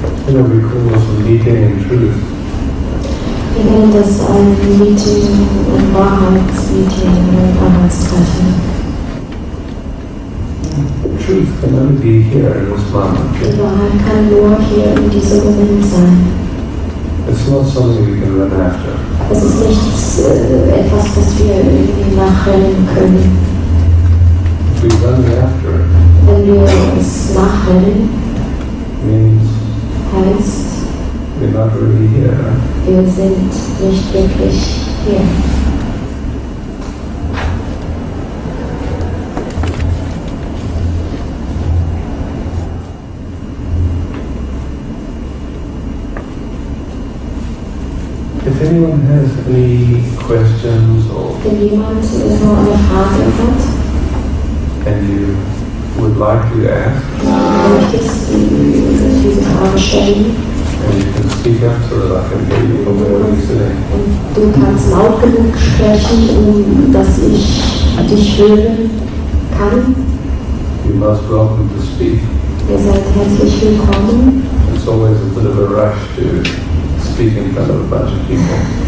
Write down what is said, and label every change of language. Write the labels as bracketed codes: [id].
[en] You know, we call this a meeting in truth. [de] Wir nennen das ein Meeting, ein Wahrheitsmeeting, ein Wahrheitstreffen. [en] Truth can only be here in this moment. [de] Die Wahrheit kann nur hier in diesem Moment sein. [en] It's not something we can run after. [de] Es ist nichts, etwas, das wir irgendwie nachrennen können. [en] We run after it. [de] Wenn wir es nachrennen, [en] Means [de] heißt, [en] we're not really here. [de] wir sind nicht wirklich hier. [en] If anyone has any questions or [de] Wenn jemand so eine Frage hat, [en] and you would like to ask, [de] möchtest du diese Frage stellen [en] and you can speak up so that I can hear you from wherever you're sitting. [de] und du kannst laut genug sprechen, dass ich dich hören kann. [en] You're most welcome to speak. [de] Ihr seid herzlich willkommen. [en] It's always a bit of a rush to speak in front of a bunch of people.